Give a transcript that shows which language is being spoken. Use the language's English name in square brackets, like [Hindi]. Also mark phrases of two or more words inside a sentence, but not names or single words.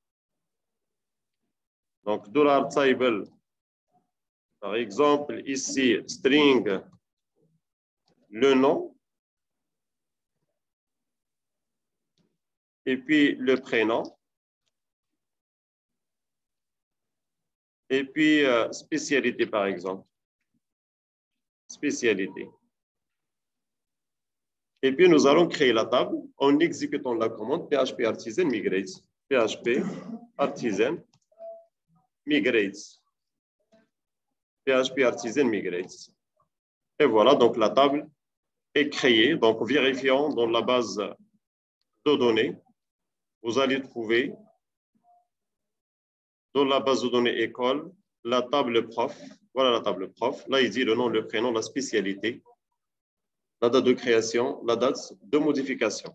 [French] Donc, $table, par exemple, ici, string, le nom, et puis le prénom, et puis spécialité, par exemple. Spécialité. Et puis, nous allons créer la table en exécutant la commande PHP artisan migrate. PHP artisan migrate. PHP artisan migrate. Et voilà, donc la table est créée. Donc, vérifiant dans la base de données, vous allez trouver dans la base de données école la table prof. Voilà la table prof. Là, il dit le nom, le prénom, la spécialité, la date de création, la date de modification.